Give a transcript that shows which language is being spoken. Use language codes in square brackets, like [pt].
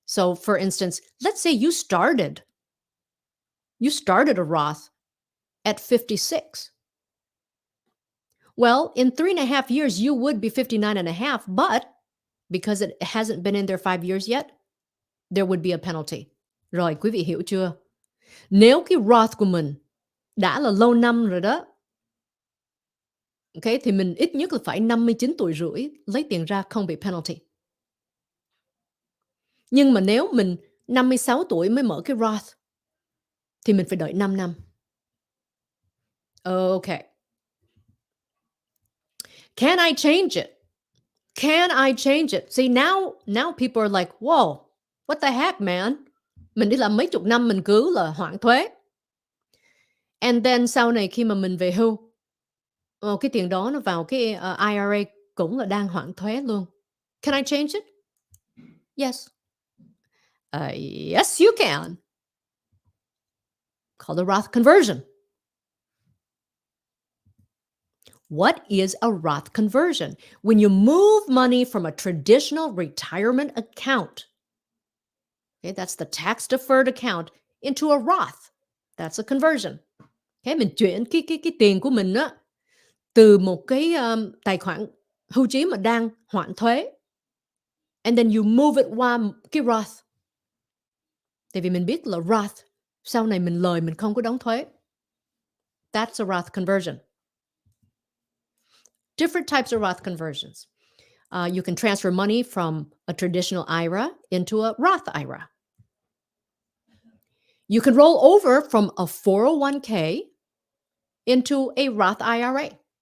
[en] So for instance, let's say you started a Roth at 56. Well, in 3.5 years, you would be 59 and a half, but because it hasn't been in there 5 years yet, there would be a penalty. [vi] Rồi, quý vị hiểu chưa? Nếu cái Roth của mình đã là lâu năm rồi đó, okay, thì mình ít nhất là phải 59 tuổi rưỡi lấy tiền ra không bị penalty. Nhưng mà nếu mình 56 tuổi mới mở cái Roth, thì mình phải đợi 5 năm. Okay. [en] Can I change it? Can I change it? See, now people are like, whoa, what the heck, man? [vi] Mình đi làm mấy chục năm mình cứ là hoãn thuế. [en] And then [vi] sau này khi mà mình về hưu, cái tiền đó nó vào cái IRA cũng là đang hoãn thuế luôn. [en] Can I change it? Yes. Yes, you can. Called the Roth conversion. What is a Roth conversion? When you move money from a traditional retirement account, okay, that's the tax deferred account, into a Roth. That's a conversion. [vi] Okay, mình chuyển cái tiền của mình á từ một cái tài khoản hưu trí mà đang hoãn thuế, [en] and then you move it [vi] qua cái Roth. Tại vì mình biết là Roth, sau này mình lời mình không có đóng thuế. [en] That's a Roth conversion. Different types of Roth conversions. You can transfer money from a traditional IRA into a Roth IRA. You can roll over from a 401k into a Roth IRA.